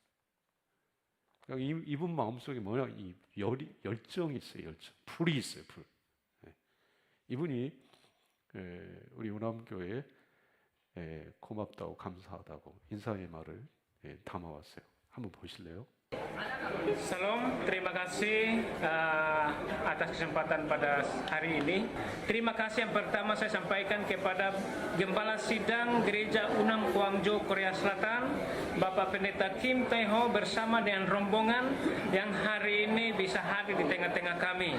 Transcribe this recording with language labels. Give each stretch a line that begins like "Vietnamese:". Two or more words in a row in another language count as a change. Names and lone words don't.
Korean: 그러니까 이분 마음속에 뭐냐, 이 열정이 있어요. 열정, 불이 있어요. 불. 이분이 우리 우남교회에 고맙다고, 감사하다고 인사의 말을 담아왔어요. 한번 보실래요?
Indonesian: Salam, terima kasih atas kesempatan pada hari ini. Terima kasih yang pertama saya sampaikan kepada Gembala Sidang Gereja Unam Guangzhou, Korea Selatan, Bapak Pendeta Kim Tae-ho bersama dengan rombongan yang hari ini bisa hadir di tengah-tengah kami.